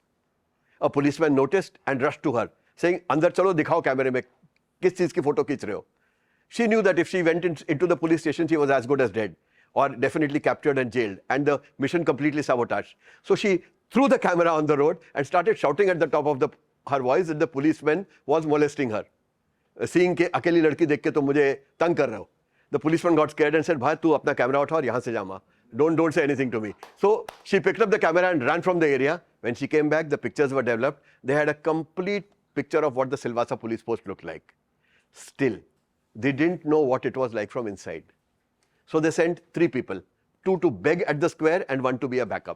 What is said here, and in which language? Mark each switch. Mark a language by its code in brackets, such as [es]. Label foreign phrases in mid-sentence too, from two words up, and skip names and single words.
[en] A policeman noticed and rushed to her, saying, [hi] "अंदर चलो, दिखाओ कैमरा में, किस चीज़ की फोटो खींच रहे हो?" [en] She knew that if she went into the police station, she was as good as dead, or definitely captured and jailed, and the mission completely sabotaged. So she threw the camera on the road and started shouting at the top of her voice that the policeman was molesting her. [hi] Seeing के अकेली लड़की देख के तुम मुझे तंग कर रहे हो. [en] The policeman got scared and said, [hi] "भाई, तू अपना कैमरा उठा और यहाँ से जा मा. [en] Don't say anything to me." So she picked up the camera and ran from the area. When she came back, the pictures were developed. They had a complete picture of what the Silvassa police post looked like. Still, they didn't know what it was like from inside. So they sent 3 people, 2 to beg at the square and 1 to be a backup.